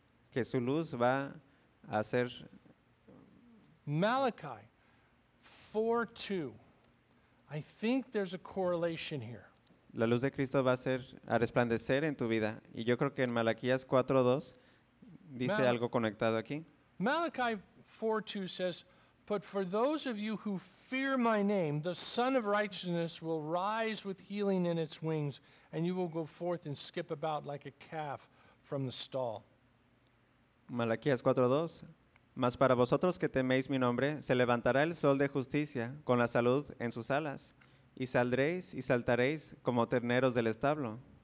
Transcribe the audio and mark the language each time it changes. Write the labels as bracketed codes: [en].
[es] Que su luz va a ser. [en] Malachi 4:2. I think there's a correlation here. [es] La luz de Cristo va a ser a resplandecer en tu vida. Y yo creo que en Malaquías 4:2 dice algo conectado aquí. [en] Malachi 4:2 says, but for those of you who fear my name, the Son of Righteousness will rise with healing in its wings, and you will go forth and skip about like a calf from the stall. [es] Malaquías 4:2. Mas para vosotros que teméis mi nombre, se levantará el sol de justicia con la salud en sus alas, y saldréis y saltaréis como terneros del establo.